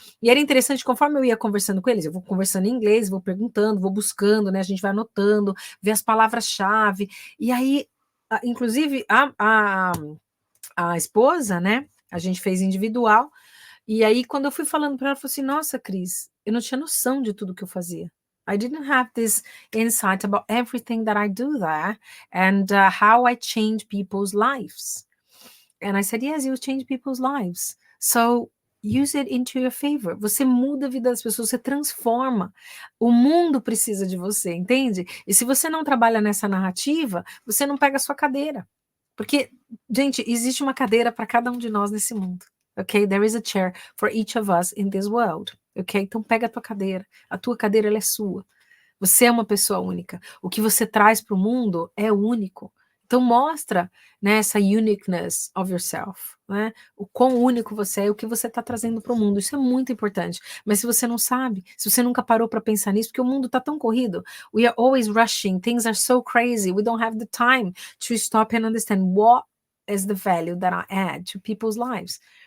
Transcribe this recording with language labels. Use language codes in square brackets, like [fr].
[pt] E era interessante, conforme eu ia conversando com eles, eu vou conversando em inglês, vou perguntando, vou buscando, né? A gente vai anotando, vê as palavras-chave. E aí, inclusive, a esposa, né? A gente fez individual. E aí, quando eu fui falando para ela, ela falou assim: Nossa, Cris, eu não tinha noção de tudo que eu fazia. [en] I didn't have this insight about everything that I do there and how I change people's lives. And I said, Yes, you change people's lives. So use it into your favor. [pt] Você muda a vida das pessoas, você transforma. O mundo precisa de você, entende? E se você não trabalha nessa narrativa, você não pega a sua cadeira. Porque, gente, existe uma cadeira para cada um de nós nesse mundo. Ok? [en] There is a chair for each of us in this world. Ok? [pt] Então pega a tua cadeira. A tua cadeira ela é sua. Você é uma pessoa única. O que você traz para o mundo é único. Então mostra, né, essa [en] uniqueness of yourself, [pt] né? O quão único você é e o que você está trazendo para o mundo. Isso é muito importante. Mas se você não sabe, se você nunca parou para pensar nisso, porque o mundo está tão corrido, [en] we are always rushing, things are so crazy, we don't have the time to stop and understand what is the value that I add to people's lives.